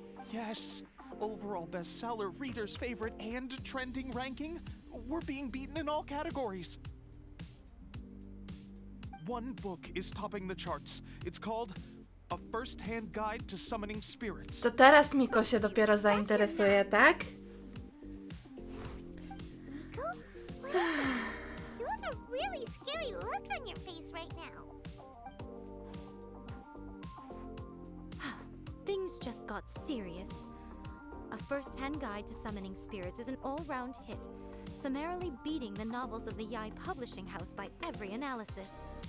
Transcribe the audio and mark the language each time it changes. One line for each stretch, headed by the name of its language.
English: Yes. Overall bestseller, reader's favorite, and trending ranking. We're being beaten in all categories. One book is topping the charts. It's called A First-Hand Guide to Summoning Spirits.
Polish: To teraz Miko się dopiero zainteresuje, tak?
English: Miko? What is it? You have a really scary look on your face right now. Things just got serious. A First-Hand Guide to Summoning Spirits is an all-round hit, summarily beating the novels of the Yae Publishing House by every analysis.